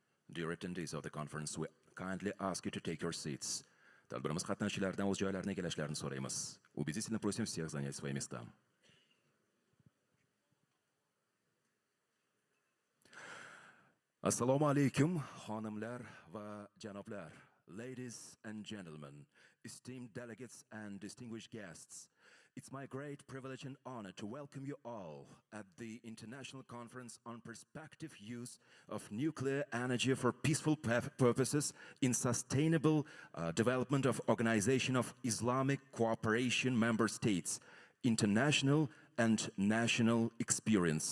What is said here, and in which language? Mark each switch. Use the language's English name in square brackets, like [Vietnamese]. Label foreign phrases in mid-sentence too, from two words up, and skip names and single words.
[English] Dear attendees of the conference, we kindly ask you to take your seats. [Uzbek] Tadbirimiz qatnashchilaridan o'z joylariga kelishlarini so'raymiz. [Russian] Убедительно просим всех занять свои места. [Uzbek] Assalomu alaykum, xonimlar va janoblar, [English] ladies and gentlemen, esteemed delegates and distinguished guests. It's my great privilege and honor to welcome you all at the International Conference on Prospective Use of Nuclear Energy for Peaceful Purposes in Sustainable Development of Organization of Islamic Cooperation Member States, International and National Experience.